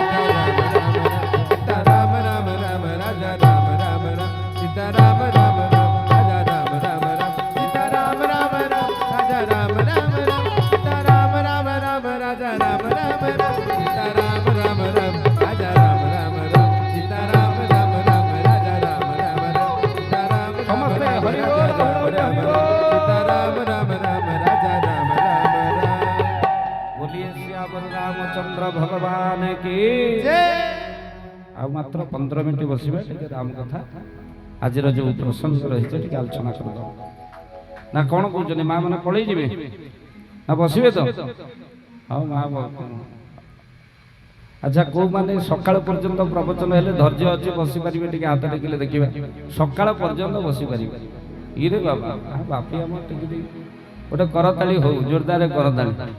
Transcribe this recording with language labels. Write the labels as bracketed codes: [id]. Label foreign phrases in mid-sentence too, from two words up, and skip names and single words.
[hi] राजा राम राम राम सीताराम राम राम राजा राम राम राम सीताराम राम राम राजा राम राम राम सीताराम राम राम राजा राम राम राम सीताराम राम राम राजा राम राम राम सीताराम राम राम राजा राम राम राम सीताराम राम समस्त राम हरि राजा बोल, राम हरि राम बोल। सीताराम राम राम राजा राम राम राम बोलिए श्यावर रामचंद्र भगवान की जय [or] ଆଉ ମାତ୍ର 15 ମିନିଟ ବସିବା ଟିକେ ରାମ କଥା ଆଜିର ଯୋଉ ପ୍ରସଙ୍ଗ ରହିଛି ଟିକେ ଆଲୋଚନା କରିଦେବା ନା କଣ କହୁଛନ୍ତି ମା ମାନେ ପଳେଇ ଯିବେ ନା ବସିବେ ତ ହଉ ମା ଆଚ୍ଛା କୋଉମାନେ ସକାଳ ପର୍ଯ୍ୟନ୍ତ ପ୍ରବଚନ ହେଲେ ଧୈର୍ଯ୍ୟ ଅଛି ବସି ପାରିବେ ଟିକେ ହାତ ଟେକିଲେ ଦେଖିବା ସକାଳ ପର୍ଯ୍ୟନ୍ତ ବସି ପାରିବେ ଇରେ ବାବା ବାପି ଆମ ଟିକେ ଗୋଟେ କରତାଳି ହଉ ଜୋରଦାର କରତାଳି